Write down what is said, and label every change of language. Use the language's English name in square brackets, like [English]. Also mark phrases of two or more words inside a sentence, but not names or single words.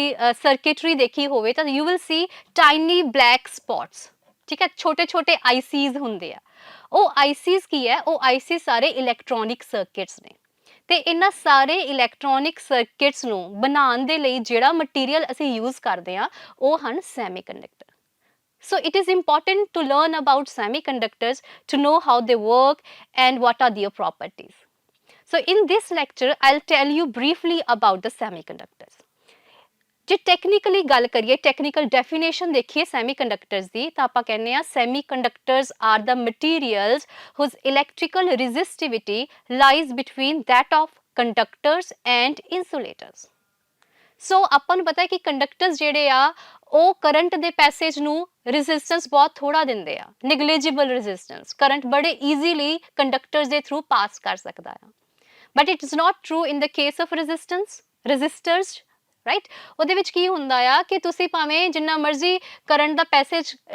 [Punjabi] ਸਰਕਿਟਰੀ ਦੇਖੀ ਹੋਵੇ ਤਾਂ [English] you will see tiny black spots [Punjabi] ਠੀਕ ਹੈ ਛੋਟੇ ਛੋਟੇ ਆਈਸੀਜ਼ ਹੁੰਦੇ ਆ ਉਹ ਆਈਸੀਜ਼ ਕੀ ਹੈ ਉਹ ਆਈਸੀਜ਼ ਸਾਰੇ [English] electronic circuits [Punjabi] ਨੇ ਤੇ ਇਹਨਾਂ ਸਾਰੇ [English] electronic circuits [Punjabi] ਨੂੰ ਬਣਾਉਣ ਦੇ ਲਈ ਜਿਹੜਾ ਮਟੀਰੀਅਲ ਅਸੀਂ ਯੂਜ਼ ਕਰਦੇ ਹਾਂ ਉਹ ਹਨ ਸੈਮੀਕੰਡਕਟਰ [English] So it is important to learn about semiconductors to know how they work and what are their properties. So in this lecture, I'll tell you briefly about the semiconductors. [Punjabi] ਜੇ ਟੈਕਨੀਕਲੀ ਗੱਲ ਕਰੀਏ [English] technical definition [Punjabi] ਦੇਖੀਏ ਸੈਮੀਕੰਡਕਟਰਸ ਦੀ ਤਾਂ ਆਪਾਂ ਕਹਿੰਦੇ ਆ [English] semiconductors are the materials whose electrical resistivity lies between that of conductors and insulators. [Punjabi] ਸੋ ਆਪਾਂ ਨੂੰ ਪਤਾ ਹੈ ਕਿ ਕੰਡਕਟਰਸ ਜਿਹੜੇ ਆ ਉਹ ਕਰੰਟ ਦੇ ਪੈਸੇਜ ਨੂੰ ਰੈਜ਼ਿਸਟੈਂਸ ਬਹੁਤ ਥੋੜਾ ਦਿੰਦੇ ਆ [English] negligible resistance [Punjabi] ਕਰੰਟ ਬੜੇ ਈਜ਼ੀਲੀ ਕੰਡਕਟਰਸ ਦੇ ਥਰੂ ਪਾਸ ਕਰ ਸਕਦਾ ਆ [English] but it is not true in the case of resistors right [Punjabi] ਉਹਦੇ ਵਿੱਚ ਕੀ ਹੁੰਦਾ ਆ ਕਿ ਤੁਸੀਂ ਭਾਵੇਂ ਜਿੰਨਾ ਮਰਜ਼ੀ ਕਰੰਟ ਦਾ ਪੈਸੇਜ